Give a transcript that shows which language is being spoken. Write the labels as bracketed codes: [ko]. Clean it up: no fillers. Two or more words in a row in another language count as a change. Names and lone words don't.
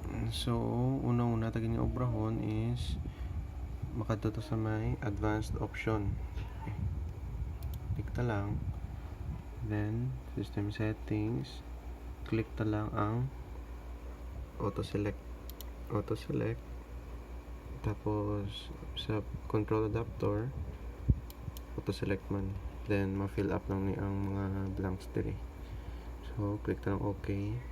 [hil] So, unang-una taging obrahon is makadto sa may [en] advanced option. [hil] Okay. Click ta lang. [en] Then, system settings. [hil] Click ta lang ang auto-select. Tapos, sa [en] control adapter, [hil] auto-select man. Then, ma- [en] fill up [hil] lang ni ang mga blanks diri. So, click ta lang OK.